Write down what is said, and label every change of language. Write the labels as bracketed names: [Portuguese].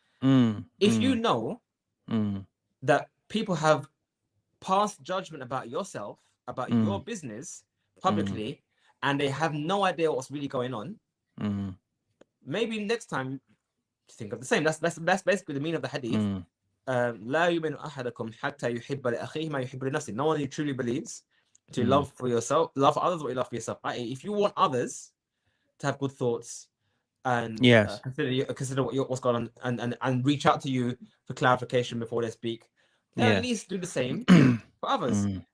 [English] If you know that people have passed judgment about yourself, about your business publicly, and they have no idea what's really going on, maybe next time think of the same. That's basically the meaning of the hadith. [Arabic] لا يؤمن أحدكم حتى يحب لأخيه ما يحب لنفسه. [English] No one who truly believes to love for yourself, love for others what you love for yourself. I.e., if you want others to have good thoughts and yes, consider what's going on and reach out to you for clarification before they speak, then at least do the same for others.